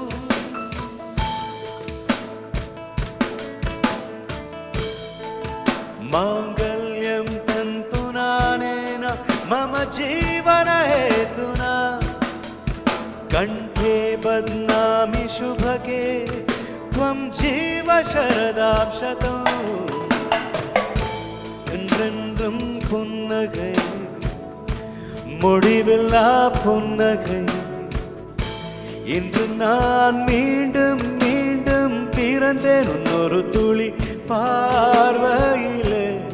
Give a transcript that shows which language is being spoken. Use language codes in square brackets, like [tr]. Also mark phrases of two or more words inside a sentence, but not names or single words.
[sa] मांगल्यं तन्तुना नेना मम जीवन हेतुना कंठे बध्नामि शुभगे त्वं जीव शरदां शतम्. [ta] என்றென்றும் புன்னகை, முடிவில்லா புன்னகை. இன்று நான் மீண்டும் மீண்டும் பிறந்தேன் ஒரு துளி பார்வையிலே.